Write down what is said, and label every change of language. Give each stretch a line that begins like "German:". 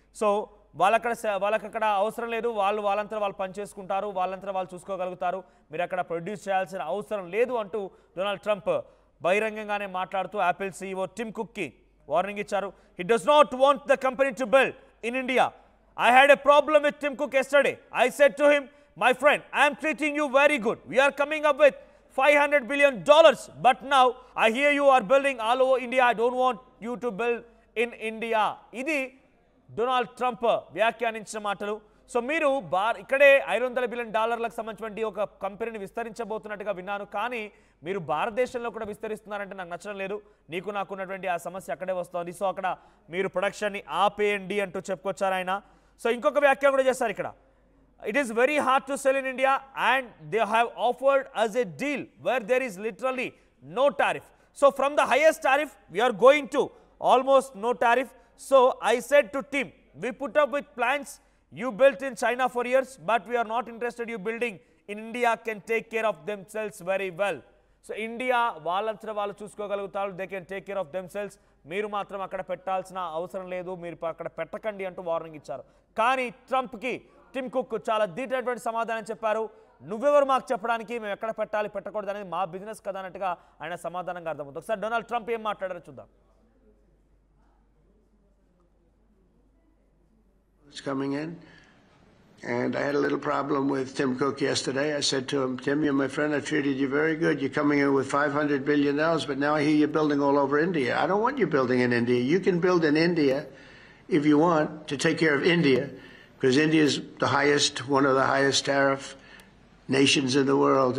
Telugu: So వాళ్ళకక్కడ అవసరం లేదు, వాళ్ళంతా వాళ్ళు పనిచేసుకుంటారు, వాళ్ళంతా వాళ్ళు చూసుకోగలుగుతారు, మీరు అక్కడ ప్రొడ్యూస్ చేయాల్సిన అవసరం లేదు అంటూ డొనాల్డ్ ట్రంప్ బహిరంగంగానే మాట్లాడుతూ యాపిల్ CEO టిమ్ కుక్కి వార్నింగ్ ఇచ్చారు.
English: He does not want the company to build in India. I had a problem with Tim Cook yesterday. I said to him, my friend, I am treating you very good. We are coming up with $500 billion, but now I hear you are building all over India. I don't want you to build in India.
Telugu: ఇది Donald Trump వ్యాఖ్యానించిన మాటలు. So మీరు ఇక్కడే $500 billion సంబంధించిన ఒక కంపెనీని విస్తరించబోతున్నట్టుగా విన్నాను, కానీ మీరు భారతదేశంలో కూడా విస్తరిస్తున్నారంటే నాకు నచ్చడం లేదు, నాకున్నటువంటి ఆ సమస్య అక్కడే వస్తుంది, సో అక్కడ మీరు ప్రొడక్షన్ని ఆపేయండి అంటూ చెప్పుకొచ్చారు ఆయన. సో ఇంకొక వ్యాఖ్య కూడా చేస్తారు ఇక్కడ.
English: It is very hard to sell in India and they have offered us a deal where there is literally no tariff. So from the highest tariff, we are going to almost no tariff. So I said to Tim, we put up with plants you built in China for years, but we are not interested you building in India can take care of themselves very well. So India
Telugu: వాళ్ళంతా వాళ్ళు చూసుకోగలుగుతారు,
English: they can take care of themselves.
Telugu: మీరు మాత్రం అక్కడ పెట్టాల్సిన అవసరం లేదు, మీరు అక్కడ పెట్టకండి అంటూ వార్నింగ్ ఇచ్చారు. కానీ ట్రంప్కి టిమ్ కుక్ చాలా డీటెయిల్డ్ సమాధానం చెప్పారు. నువ్వెవరు మాకు చెప్పడానికి, మేము ఎక్కడ పెట్టాలి పెట్టకూడదు అనేది మా బిజినెస్ కదా అన్నట్టుగా ఆయన సమాధానంగా అర్థమవుతుంది. ఒకసారి డొనాల్డ్ ట్రంప్ ఏం మాట్లాడారో చూద్దాం.
English: It's coming in, and I had a little problem with Tim Cook yesterday. I said to him, Tim, you're my friend, I treated you very good. You're coming in with $500 billion, but now I hear you're building all over India. I don't want you building in India. You can build in India if you want to take care of India, because India is one of the highest tariff nations in the world.